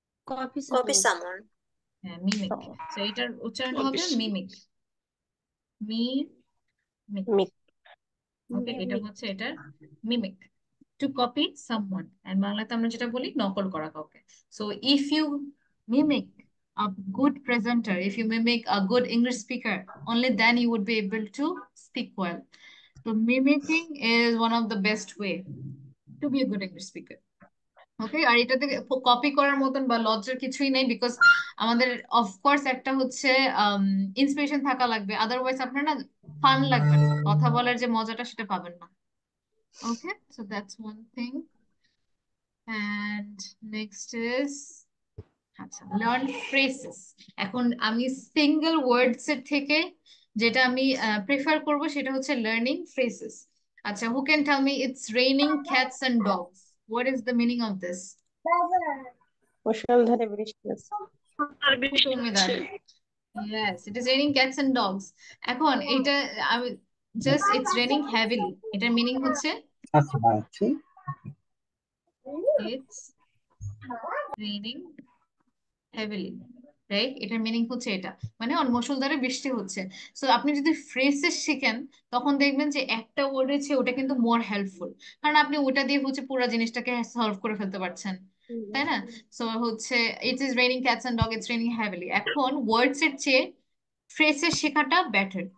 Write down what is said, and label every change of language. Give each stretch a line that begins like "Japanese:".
English: Copy Copy someone. someone.
Bangla: হ্যাঁ, mimic. তো এটার উচ্চারণ হবে মিমিক। মিমিক।
English: Mimic.
Bangla: ওকে, এটা হচ্ছে এটার mimic,
English: To copy someone.
Bangla: And বাংলাতে আমরা যেটা বলি নকল করা কাউকে।
English: So if you mimic a good presenter, if you mimic a good English speaker, only then you would be able to speak well. So mimicking is one of the best way to be a good English speaker.
Bangla: ওকে, আর এটাতে copy করার মতন বা লজ্জার কিছুই নেই, because আমাদের of course একটা হচ্ছে ইন্সপিরেশন থাকা লাগবে, আদারওয়াইজ আপনার না ফান লাগবে না, কথা বলার যে মজাটা সেটা পাবেন না।
English: Okay, so that's one thing. And next is, আচ্ছা, learn phrases.
Bangla: এখন আমি সিঙ্গেল ওয়ার্ডস এর থেকে যেটা আমি প্রেফার করব সেটা হচ্ছে লার্নিং ফ্রেজেস।
English: আচ্ছা, who can tell me it's raining cats and dogs, what is the meaning of this?
Bangla: মুষলধারে বৃষ্টি আছে।
English: Who told me that? Yes, it is raining cats and dogs.
Bangla: এখন এটা আমি জাস্ট
English: it's raining heavily,
Bangla: এটার meaning হচ্ছে আচ্ছা আচ্ছা
English: it's raining heavily, right?
Bangla: এটার মিনিং হচ্ছে এটা, মানে মুষলধারে বৃষ্টি হচ্ছে। সো আপনি যদি ফ্রেজেস শিখেন, তখন দেখবেন যে একটা ওয়ার্ডের চেয়ে ওটা কিন্তু মোর হেল্পফুল, কারণ আপনি ওটা দিয়ে হচ্ছে পুরো জিনিসটাকে সলভ করে ফেলতে পারছেন, তাই না?
English: So হচ্ছে it is raining cats and dog, it's raining heavily.
Bangla: এখন ওয়ার্ডস এর চেয়ে ফ্রেজেস শেখাটা বেটার।